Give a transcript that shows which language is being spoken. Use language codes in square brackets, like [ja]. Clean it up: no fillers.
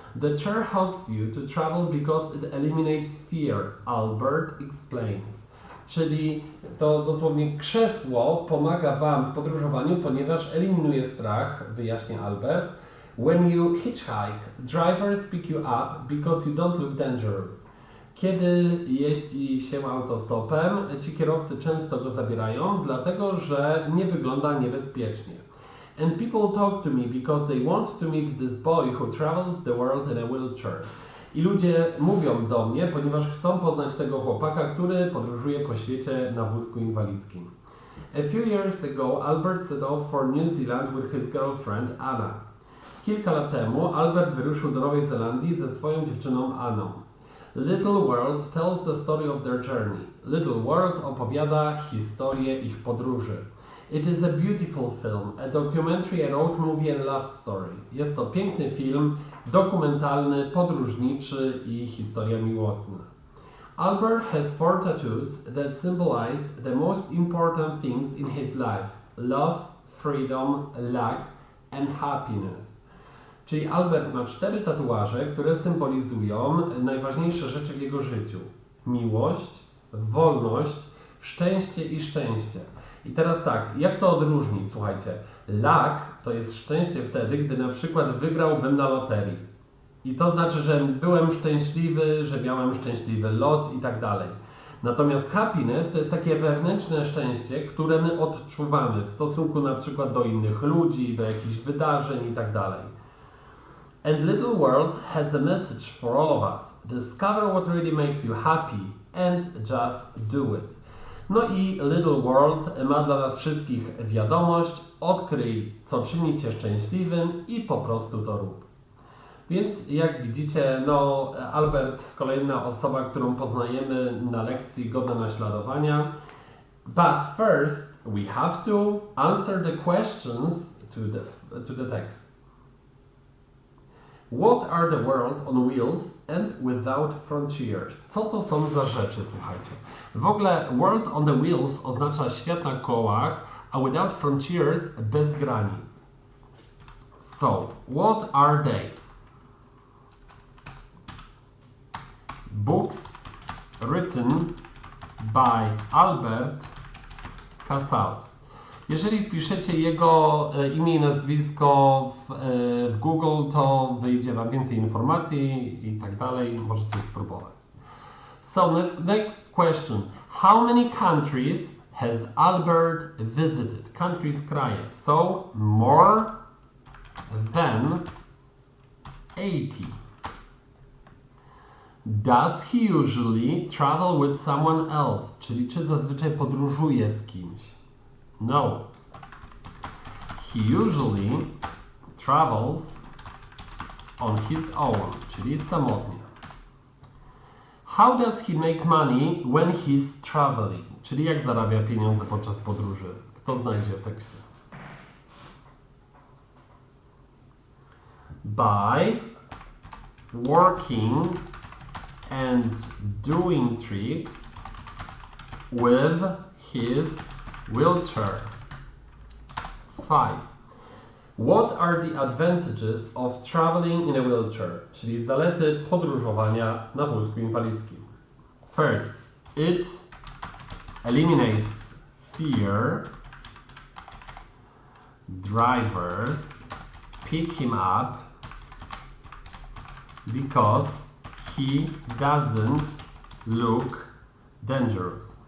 [en] The chair helps you to travel because it eliminates fear, Albert explains. [pl] Czyli to dosłownie krzesło pomaga Wam w podróżowaniu, ponieważ eliminuje strach, wyjaśnia Albert. [en] When you hitchhike, drivers pick you up because you don't look dangerous. [pl] Kiedy jeździ się autostopem, ci kierowcy często go zabierają, dlatego że nie wygląda niebezpiecznie. [en] And people talk to me because they want to meet this boy who travels the world in a wheelchair. [pl] I ludzie mówią do mnie, ponieważ chcą poznać tego chłopaka, który podróżuje po świecie na wózku inwalidzkim. [en] A few years ago, Albert set off for New Zealand with his girlfriend Anna. [pl] Kilka lat temu Albert wyruszył do Nowej Zelandii ze swoją dziewczyną Anną. [en] Little World tells the story of their journey. [pl] Little World opowiada historię ich podróży. [en] It is a beautiful film, a documentary, a road movie and love story. [pl] Jest to piękny film, dokumentalny, podróżniczy i historia miłosna. [en] Albert has 4 tattoos that symbolize the most important things in his life: love, freedom, luck and happiness. [pl] Czyli Albert ma 4 tatuaże, które symbolizują najważniejsze rzeczy w jego życiu: miłość, wolność, szczęście i szczęście. I teraz tak, jak to odróżnić? Słuchajcie, luck to jest szczęście wtedy, gdy na przykład wygrałbym na loterii. I to znaczy, że byłem szczęśliwy, że miałem szczęśliwy los i tak dalej. Natomiast happiness to jest takie wewnętrzne szczęście, które my odczuwamy w stosunku na przykład do innych ludzi, do jakichś wydarzeń i tak dalej. [en] And Little World has a message for all of us. Discover what really makes you happy and just do it. [pl] No i Little World ma dla nas wszystkich wiadomość: odkryj, co czyni Cię szczęśliwym i po prostu to rób. Więc jak widzicie, no Albert, kolejna osoba, którą poznajemy na lekcji godna naśladowania. [en] But first we have to answer the questions to the text. What are the world on wheels and without frontiers? [pl] Co to są za rzeczy, słuchajcie? W ogóle [en] world on the wheels [pl] oznacza świat na kołach, a [en] without frontiers [pl] bez granic. [en] So, what are they? Books written by Albert Casals. [pl] Jeżeli wpiszecie jego imię i nazwisko w Google, to wyjdzie Wam więcej informacji i tak dalej. Możecie spróbować. [en] So next question. How many countries has Albert visited? Countries, kraje. So more than 80. Does he usually travel with someone else? [pl] Czyli czy zazwyczaj podróżuje z kimś? [en] No. He usually travels on his own, [pl] czyli samotnie. [en] How does he make money when he's traveling? [pl] Czyli jak zarabia pieniądze podczas podróży? Kto znajdzie w tekście? [en] By working and doing tricks with his wheelchair. 5. What are the advantages of traveling in a wheelchair? [pl] Czyli zalety podróżowania na wózku inwalidzkim. [en] First, it eliminates fear. Drivers pick him up because he doesn't look dangerous.